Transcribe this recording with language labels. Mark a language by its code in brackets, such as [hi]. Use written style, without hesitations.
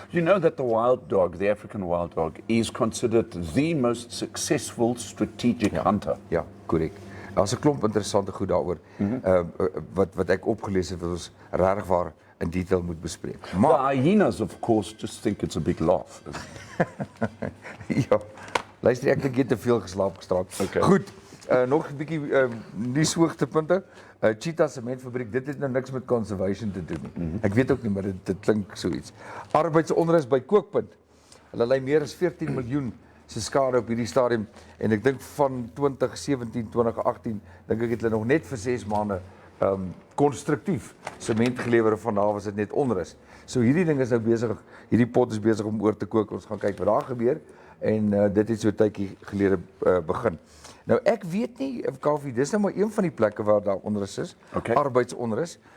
[en] You know that the wild dog, the African wild dog, is considered the most successful strategic hunter. [af] Ja, korrek. Daar's 'n klomp interessante goed daaroor wat ek opgelees het wat ons regtig waar in detail moet bespreek. [en] Maar the hyenas of course just think it's a big laugh. [af] Ja. Luister, ek dink jy het te veel geslaap gisteraand. [en] Okay. [af] Goed. Nog 'n bietjie nuushoogtepunte. Cheetah sementfabriek, dit het nou niks met conservation te doen nie. Ek weet ook nie, maar dit klink so iets. Arbeidsonrus by Kookpunt. Hulle lei meer as 14 miljoen se skade op hierdie stadium en ek dink van 2017, 2018, dink ek het hulle nog net vir 6 maande konstruktief sement gelewer en vanaf was dit net onrus. So hierdie ding is nou besig, hierdie pot is besig om oor te kook. Ons gaan kyk wat daar gebeur en dit het so 'n tydjie gelede begin. Nou ek weet nie, Kaufeee, dis nou maar een van die plekke waar daar onrus is, arbeidsonrus.